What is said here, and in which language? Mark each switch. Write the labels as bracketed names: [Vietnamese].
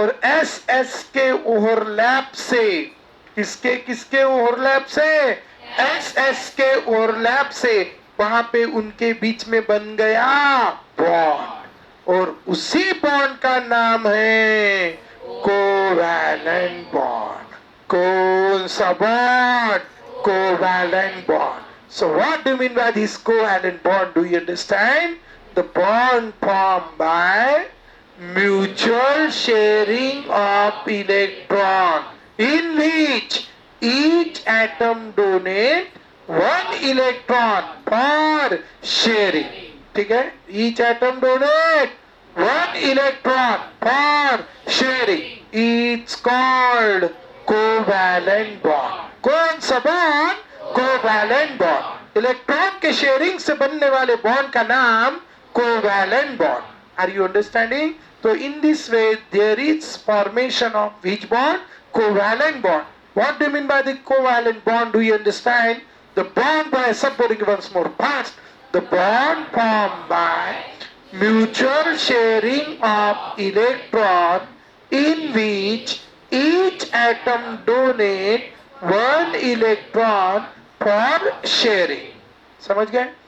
[Hindi] और S S के overlap से, किसके किसके ओवरलैप से, एस एस के ओवरलैप से, वहां पे उनके बीच में बन गया बॉन्ड, और उसी बॉन्ड का नाम है कोवैलेंट बॉन्ड। कौन सा bond, covalent bond. [English] So what do you mean by this covalent bond? Do you understand? The bond formed by mutual sharing of electron, in which each atom donate one electron for sharing. [Hindi] ठीक है, [English] each atom donate one electron for sharing. It's called covalent bond. [Hindi] कौन सा bond, covalent bond. Electron के sharing से बनने वाले bond का नाम covalent bond. [English] Are you understanding? तो in this way there is formation of which bond, covalent bond. What do you mean by the covalent bond? Do you understand? The bond by supporting once more fast, the bond formed by mutual sharing of electron in which each atom donate one electron for sharing. [Hindi] समझ गए?